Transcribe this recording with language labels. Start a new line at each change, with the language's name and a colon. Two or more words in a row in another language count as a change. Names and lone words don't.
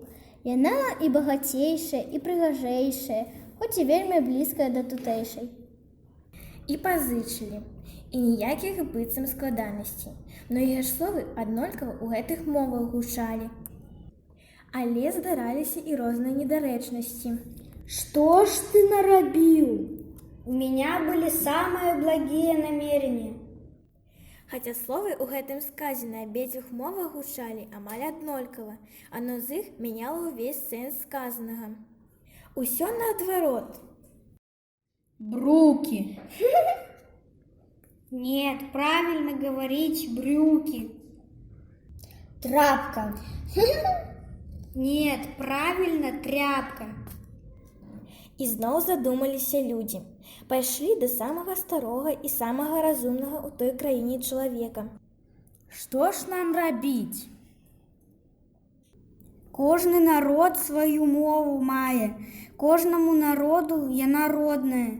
Belarusian: Яна і багацейшая, і прыгажэйшая, хоць і вельмі блізкая да тутэйшай. І пазычылі, і ніякіх быццам складанасцей. Многія ж словы аднолькава ў гэтых мовах гучалі. Але здараліся і розныя недарэчнасці.
Russian: Что ж
Belarusian: ты нарабіў?
Russian: У меня были самые благие намерения.
Belarusian: Хаця словы ў гэтым сказе на абедзвюх мовах гучалі амаль аднолькава, адно з іх мяняла ўвесь сэнс сказанага. Усё наадварот. Бруки.
Russian: Нет, правильно говорить брюки.
Belarusian: Трапка.
Russian: Нет, правильно тряпка.
Belarusian: І зноў задумаліся людзі. Пайшлі да самага старога і самага разумнага ў той краіне чалавека. Што ж нам рабіць? Кожны народ сваю мову мае, кожнаму народу яна родная.